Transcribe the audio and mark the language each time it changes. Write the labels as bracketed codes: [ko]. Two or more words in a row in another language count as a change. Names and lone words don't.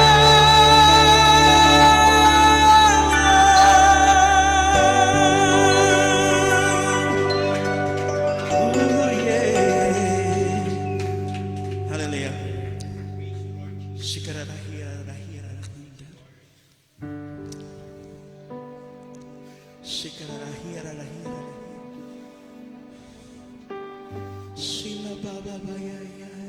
[en] Oh yeah. Hallelujah. Shikarahira-rahira-rahira-rahira. Shikarahira-rahira-rahira. Shila-ba-ba-ba-ya-ya.